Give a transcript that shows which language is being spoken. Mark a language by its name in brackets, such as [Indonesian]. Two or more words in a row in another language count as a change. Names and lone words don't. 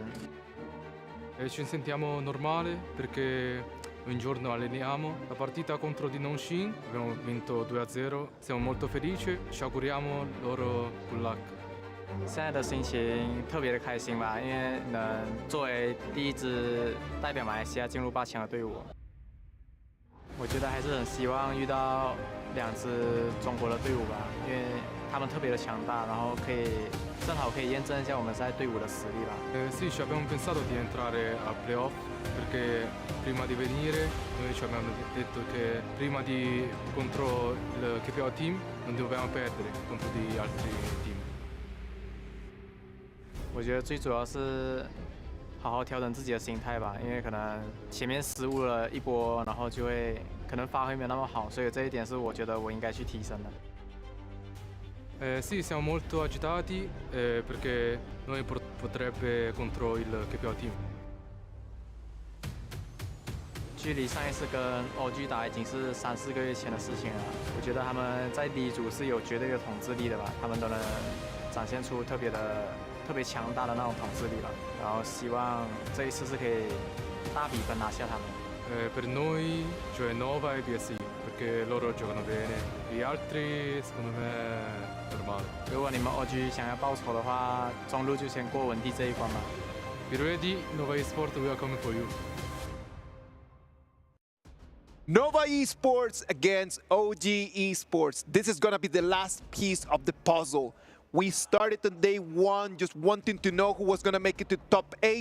[Italian] Ci sentiamo normale perché ogni giorno alleniamo. La partita contro di Nongxin abbiamo vinto 2-0. Siamo molto felici. Ci auguriamo loro [English] good luck. [Chinese] 现在的心情特别的开心吧，因为能作为第一支代表马来西亚进入8强的队伍。我觉得还是很希望遇到2支中国的队伍吧，因为他们特别的强大，然后正好可以验证一下我们在队伍的实力吧。 [Italian] Sì, ci abbiamo pensato di entrare a playoff perché prima di venire noi ci abbiamo detto che prima di contro il KPO team non dovevamo perdere contro di altri team. [Chinese] 我觉得最主要是好好调整自己的心态吧，因为可能前面失误了一波，然后就会可能发挥没有那么好，所以这一点是我觉得我应该去提升的。 [Italian] Sì, siamo molto agitati perché noi potrebbe contro il KPO team. [Chinese] 距离上一次跟OG打已经是3、4个月前的事情了。我觉得他们在第一组是有绝对的统治力的吧，他们都能展现出特别强大的那种统治力吧。然后希望这一次是可以大比分拿下他们。 [Italian] Per noi, cioè Nova e BSI, perché loro giocano bene. Gli altri, secondo me, normale. [Chinese] 如果你们 OG 想要报仇的话，中路就先过文帝这一关吧。 [English] Be ready, Nova Esports, we are coming for you. Nova Esports against OG Esports. This is gonna be the last piece of the puzzle. We started on day 1 just wanting to know who was gonna make it to top 8.